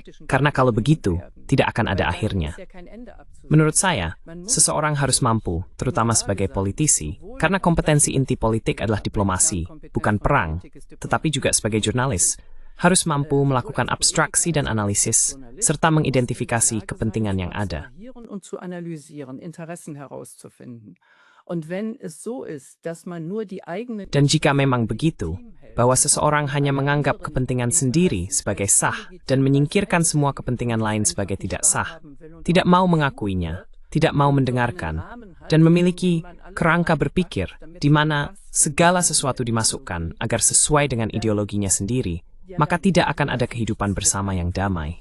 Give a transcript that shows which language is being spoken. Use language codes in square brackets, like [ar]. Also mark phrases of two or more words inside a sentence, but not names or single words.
[id] Karena kalau begitu, tidak akan ada akhirnya. Menurut saya, seseorang harus mampu, terutama sebagai politisi, karena kompetensi inti politik adalah diplomasi, bukan perang, tetapi juga sebagai jurnalis, harus mampu melakukan abstraksi dan analisis, serta mengidentifikasi kepentingan yang ada. [de] Und wenn es so ist, dass man nur die eigene [id] Dan jika memang begitu, bahwa seseorang hanya menganggap kepentingan sendiri sebagai sah dan menyingkirkan semua kepentingan lain sebagai tidak sah, tidak mau mengakuinya, tidak mau mendengarkan, dan memiliki kerangka berpikir di mana segala sesuatu dimasukkan agar sesuai dengan ideologinya sendiri, maka tidak akan ada kehidupan bersama yang damai.